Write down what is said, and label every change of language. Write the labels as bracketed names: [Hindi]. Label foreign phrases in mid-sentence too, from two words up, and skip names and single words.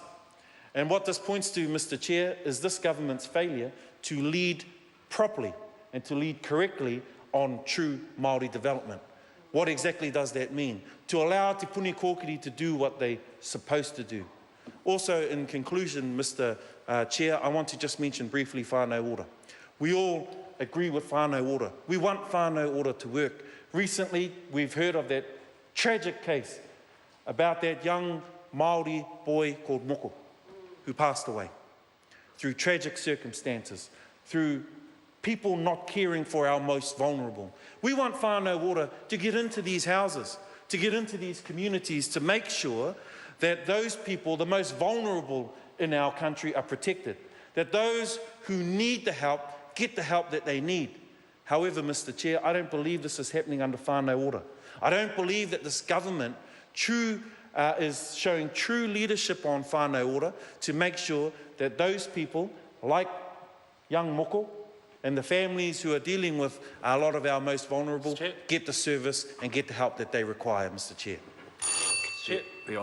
[English] And what this points to, Mr. Chair, is this government's failure to lead properly and to lead correctly on true Māori development. What exactly does that mean? To allow Te Puni Kōkiri to do what they're supposed to do. Also, in conclusion, Mr. Chair, I want to just mention briefly whānau ora. We all agree with whānau ora. We want whānau ora to work. Recently, we've heard of that tragic case about that young Māori boy called Moko, who passed away through tragic circumstances, through people not caring for our most vulnerable. We want whānau ora to get into these houses, to get into these communities, to make sure that those people, the most vulnerable in our country, are protected, that those who need the help get the help that they need. However, Mr. Chair, I don't believe this is happening under whānau ora. I don't believe that this government is showing true leadership on whānau ora to make sure that those people, like young moko and the families who are dealing with a lot of our most vulnerable Chair. get the service and get the help that they require, Mr. Chair. Chair. The